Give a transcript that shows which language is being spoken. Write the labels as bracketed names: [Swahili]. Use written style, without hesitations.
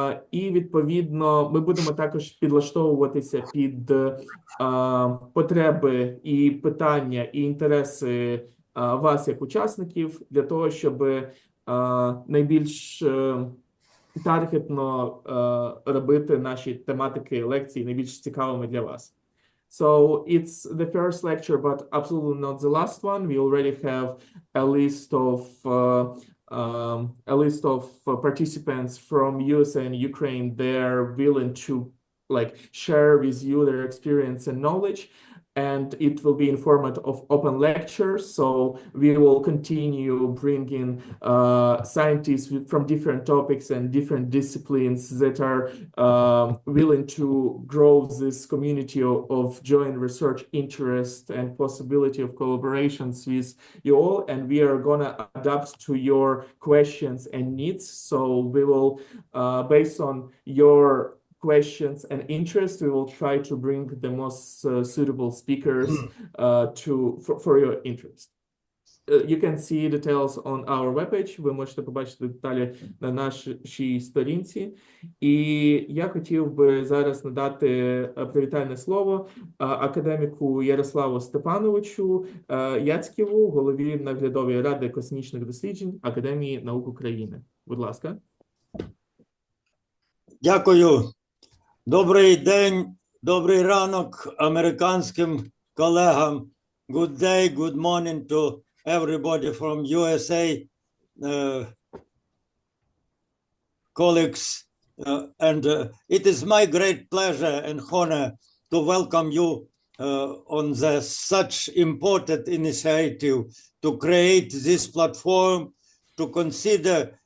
[Ukrainian] І, відповідно, ми будемо також підлаштовуватися під потреби і питання, і інтереси вас, як учасників, для того, щоб найбільш таргетно робити наші тематики лекцій найбільш цікавими для вас. [English] So it's the first lecture, but absolutely not the last one. We already have a list of participants from USA and Ukraine. They're willing to share with you their experience and knowledge, and it will be in format of open lectures. So we will continue bringing scientists from different topics and different disciplines that are willing to grow this community of joint research interest and possibility of collaborations with you all. And we are gonna adapt to your questions and needs. So we will, based on your questions and interest, we will try to bring the most suitable speakers for your interest. You can see details on our webpage. [Ukrainian] Ви можете побачити деталі на нашій сторінці. І я хотів би зараз надати привітальне слово академіку Ярославу Степановичу Яцьківу, голові наглядової ради космічних досліджень Академії наук України. Будь ласка. Дякую. Добрий день, добрий ранок американським колегам. [English] Good day, good morning to everybody from USA, colleagues, and it is my great pleasure and honor to welcome you on such important initiative to create this platform, to consider